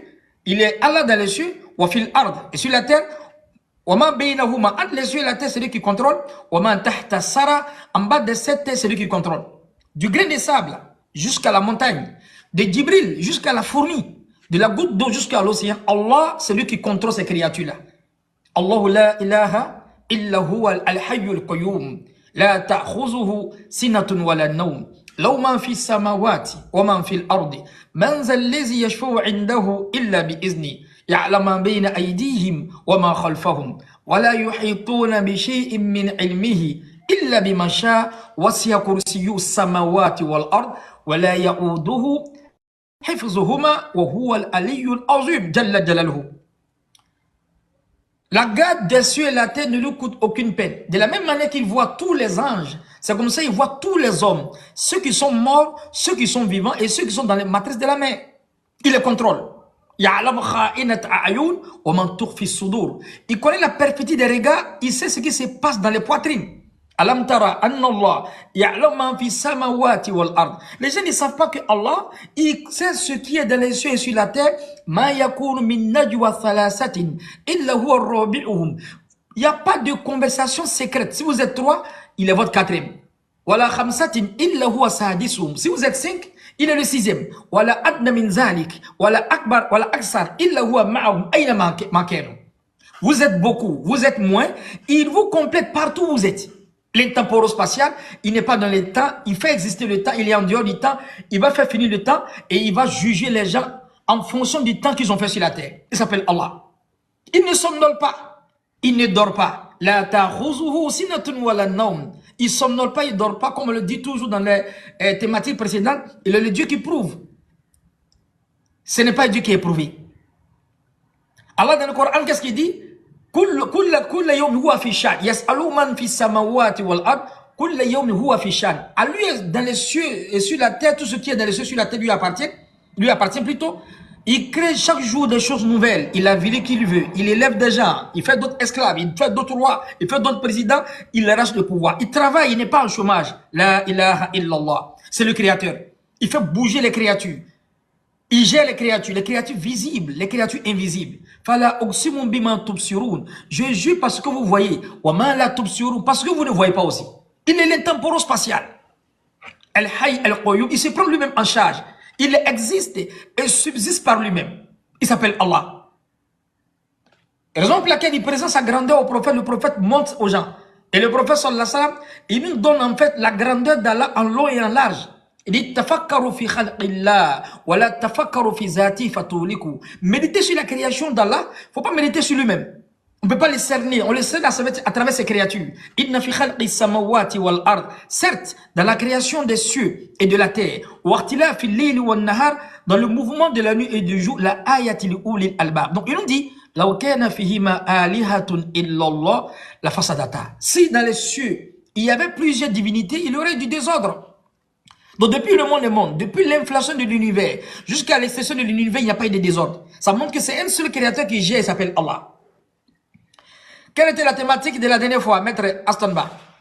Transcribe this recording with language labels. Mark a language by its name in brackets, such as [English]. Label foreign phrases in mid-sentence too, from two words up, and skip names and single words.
[French] Il est Allah dans les cieux. Et sur la terre, entre les cieux et la terre, c'est lui qui contrôle. En bas de cette terre, c'est lui qui contrôle. Du grain de sable jusqu'à la montagne, de Djibril jusqu'à la fourmi, de la goutte d'eau jusqu'à l'océan, Allah, c'est lui qui contrôle ces créatures-là. [Arabic] الله لا إله إلا هو الحي القيوم لا تأخذه سنة ولا نوم. لو من في السماوات ومن في الأرض من ذا الذي يشفع عنده إلا بإذنه يعلم ما بين أيديهم وما خلفهم ولا يحيطون بشيء من علمه إلا بما شاء وسع كرسيه السماوات والأرض ولا يؤوده حفظهما وهو العلي العظيم جل جلاله. [French] La garde des cieux et la terre ne lui coûte aucune peine. De la même manière qu'il voit tous les anges, c'est comme ça qu'il voit tous les hommes, ceux qui sont morts, ceux qui sont vivants et ceux qui sont dans les matrices de la mer. Il les contrôle. Il connaît la perpétuité des regards, il sait ce qui se passe dans les poitrines. [Arabic] ألم تر أن الله يعلم ما في السماوات والأرض. [French] Les gens ne savent pas que Allah, il sait ce qui est dans les cieux et sur la terre. [Arabic] ما يكون من نجوى ثلاثة إلا هو رابعهم. [French] Il n'y a pas de conversation secrète. Si vous êtes trois, il est votre quatrième. [Arabic] ولا خمسة إلا هو سادسهم. [French] Si vous êtes cinq, il est le sixième. [Arabic] ولا أدنى من ذلك ولا أكبر ولا أكثر إلا هو معهم أين ما كانوا. [French] Vous êtes beaucoup, vous êtes moins, il vous complète partout où vous êtes. L'intemporo-spatial, il n'est pas dans le temps, il fait exister le temps, il est en dehors du temps, il va faire finir le temps et il va juger les gens en fonction du temps qu'ils ont fait sur la terre. Il s'appelle Allah. Il ne somnole pas, il ne dort pas. [Arabic] لا تأخذه سنة ولا نوم. [French] Il somnole pas, il dort pas, comme on le dit toujours dans les thématiques précédentes. Il est le Dieu qui prouve. Ce n'est pas Dieu qui est prouvé. Allah dans le Coran, qu'est-ce qu'il dit? [Arabic] كل يوم هو في شان يسأل من في السماوات والأرض كل يوم هو في شان. [French] À lui dans les cieux et sur la terre, tout ce qui est dans les cieux et sur la terre lui appartient plutôt. Il crée chaque jour des choses nouvelles, il avile qui il veut, il élève des gens, il fait d'autres esclaves, il fait d'autres rois, il fait d'autres présidents, il arrache le pouvoir. Il travaille, il n'est pas en chômage. [Arabic] لا إله إلا الله. [French] C'est le créateur. Il fait bouger les créatures. Il gère les créatures visibles, les créatures invisibles. [Arabic] فلا أقسم بما تبصرون. [French] Je jure parce que vous voyez. [Arabic] وما لا تبصرون, [French] parce que vous ne voyez pas aussi. Il est l'intemporel-spatial. [Arabic] الحي القيوم, [French] il se prend lui-même en charge. Il existe et subsiste par lui-même. Il s'appelle Allah. Raison pour laquelle il présente sa grandeur au prophète, le prophète montre aux gens. Et le prophète [Arabic] صلى الله عليه وسلم, [French] il nous donne en fait la grandeur d'Allah en long et en large. Il dit [Arabic] تفكروا في خلق الله ولا تفكروا في ذاته فتهلكوا. [French] Méditer sur la création d'Allah, faut pas méditer sur lui-même. On ne peut pas les cerner, on les cerne à travers ces créatures. [Arabic] إن في خلق السماوات والأرض. [French] Certes, dans la création des cieux et de la terre, [Arabic] واختلاف الليل والنهار, [French] dans le mouvement de la nuit et du jour, [Arabic] لآيات لأولي الألباب. [French] Donc il nous dit [Arabic] لو كان فيهما آلهة إلا الله لفسدتا. [French] Si dans les cieux, il y avait plusieurs divinités, il y aurait du désordre. Donc depuis le monde est monde, depuis l'inflation de l'univers jusqu'à l'extinction de l'univers, il n'y a pas eu de désordre. Ça montre que c'est un seul créateur qui gère, il s'appelle Allah. Quelle était la thématique de la dernière fois, maître Astonba?